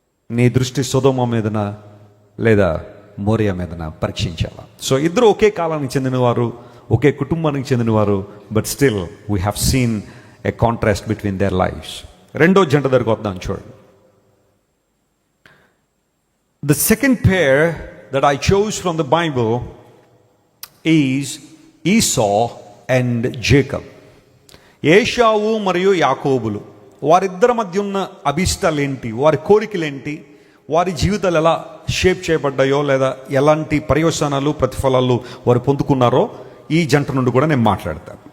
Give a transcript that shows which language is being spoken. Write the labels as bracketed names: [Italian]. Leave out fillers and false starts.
[Telugu] నీ దృష్టి సొదొమ మీదన లేదా మోరియా మీదన పరీక్షించాలా. [English] so [Telugu] ఇద్దరు ఒకే కాలానికి చెందినవారు, ఒకే కుటుంబానికి చెందినవారు, [English] But still we have seen a contrast between their lives. [Telugu] రెండో జంట దగ్గరకు వద్దాం చూడండి. [English] The second pair that I chose from the Bible is Esau and Jacob. [Telugu] ఏషావు మరియు యాకోబులు, వారిద్దరి మధ్య ఉన్న అభిష్టాలు ఏంటి, వారి కోరికలేంటి, వారి జీవితాలు ఎలా షేప్ చేయబడ్డాయో లేదా ఎలాంటి పర్యవసానాలు ప్రతిఫలాలు వారు పొందుకున్నారో ఈ జంట నుండి కూడా నేను మాట్లాడతాను.